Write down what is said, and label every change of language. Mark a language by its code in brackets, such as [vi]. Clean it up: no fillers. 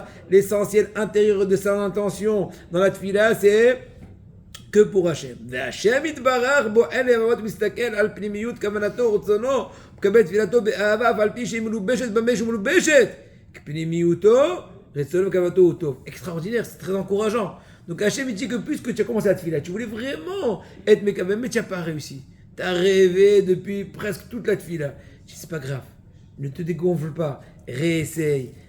[fr] L'essentiel intérieur de sa intention dans la tfila, c'est que pour Hachem. [he] Hachem יתברך בועל לבבות מסתכל על פנימיות כוונתו ורצונו מקבל תפילתו באהבה אף על פי שהיא מלובשת במה שמלובשת כפנימיותו רצונו וכוונתו הוא טוב. [fr] Extraordinaire, c'est très encourageant. Donc Hachem il dit que puisque tu as commencé à tfila, tu voulais vraiment être mékavé, mais tu n'as pas réussi. Tu as rêvé depuis presque toute la tfila. Je dis c'est pas grave, ne te dégonfle pas, réessaye.